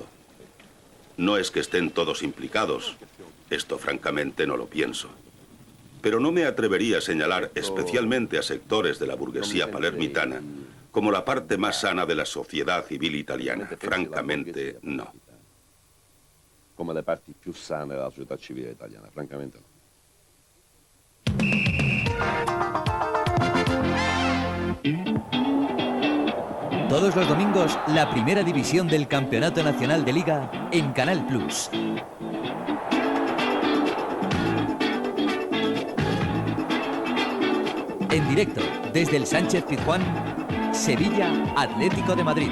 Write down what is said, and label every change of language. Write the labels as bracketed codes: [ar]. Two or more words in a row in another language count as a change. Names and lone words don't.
[es] No es que estén todos implicados, esto francamente no lo pienso. Pero no me atrevería a señalar especialmente a sectores de la burguesía palermitana como la parte más sana de la sociedad civil italiana. Francamente, no. [it] Como le parti più sane della società civile italiana, francamente no. [es] Todos los domingos, la primera división del Campeonato Nacional de Liga en Canal Plus. En directo, desde el Sánchez Pizjuán, Sevilla Atlético de Madrid.